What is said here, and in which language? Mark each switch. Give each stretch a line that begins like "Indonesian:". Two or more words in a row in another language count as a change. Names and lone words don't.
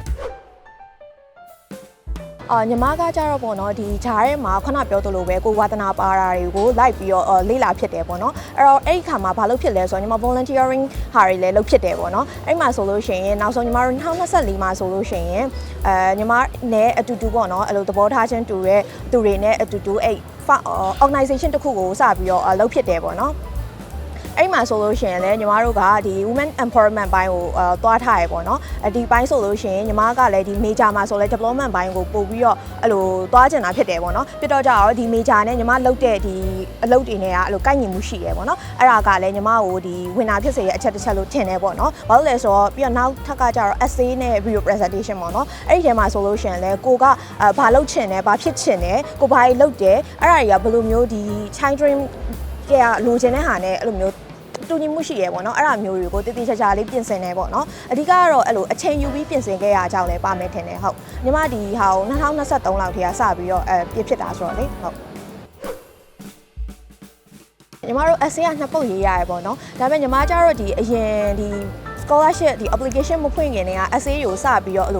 Burmese: ညီမကကြတော့ပေါ့နော်ဒီဂျားထဲမှာခုနပြောသလိုပဲကိုဝါသနာပါတာတွေကိုလိုက်ပြီးတော့လေ့လာဖြစ်တယ်ပေါ့နော်အဲ့တော့အဲ့ဒီခါမှာဘာလုပ်ဖြစ်လဲဆိုတော့ညီမ volunteering ဟာတွေလည်းလုပ်ဖြစ်တယ်ပေါ့နော်အဲ့မှာဆိုလို့ရှိရင်နောက်ဆုံးညီမတို့2024မှာဆိုလို့ရှိရင်ညီမနဲ့အတူတူပေါ့နော်အဲ့လိုသဘောထား ချင်းတူတဲ့သူတွေနဲ့အတူတူအဲ့ organization တစ်ခုကိုစပြီးတော့လုပ်ဖြစ်တယ်ပေါ့နော်အဲ့မှာဆိုလို့ရှိရင်လည်းညီမတို့ကဒီ
English: women empowerment
Burmese: ဘိုင်းကိုသွားထားရပေါ့နော်ဒီဘိုင်းဆိုလို့ရှိရင်ညီမကလည်းဒီ major မှာဆိုလဲ development ဘိုင်းကိုပို့ပြီးတော့အဲ့လိုသွားကျင်တာဖြစ်တယ်ပေါ့နော်ပြတော့ကြတော့ဒီ major နဲ့ညီမလုပ်တဲ့ဒီအလုပ်တွေနဲ့ကအဲ့လိုကိုက်ညီမှုရှိရပေါ့နော်အဲ့ဒါကလည်းညီမ ကိုဒီဝင်တာဖြစ်စေရဲ့အချက်တစ်ချက်လို့ထင်တယ်ပေါ့နော်ဘာလို့လဲဆိုတော့ပြီးတော့နောက်ထပ်ကကြတော့ essay နဲ့
English: video presentation
Burmese: ပေါ့နော်အဲ့ဒီထဲမှာဆိုလို့ရှိရင်လည်းကိုကဘာလုပ်ချင်တယ်ဘာဖြစ်ချင်တယ်ကိုဘာကြီးလုပ်တယ်အဲ့ဒါတွေကဘယ်လိုမျိုးဒီ
English: child dream
Burmese: ကလိုချင်တဲ့ဟာနဲ့အဲ့လိုမျိုးတူညီမှုရှိရပေါ့နော်အဲ့ဒါမျိုးတွေကိုတည်တည်ချာချာလေးပြင်ဆင်နေပေါ့နော်အဓိကကတော့အဲ့လိုအချိန်ယူပြီးပြင်ဆင်ခဲ့ရအကြောင်းလည်းပါမယ်ထင်တယ်ဟုတ်ညီမဒီဟာကို2023လောက်ထဲကစပြီးတော့ပြည့်ဖြစ်တာဆိုတော့လေဟုတ် ညီမတို့ essay က2ပုတ်ရေးရတယ်ပေါ့နော်ဒါပေမဲ့ညီမကျတော့ဒီအရင်ဒီ scholarship ဒီ application မဖွင့်ခင်တည်းက essay ကိုစပြီးတော့အဲ့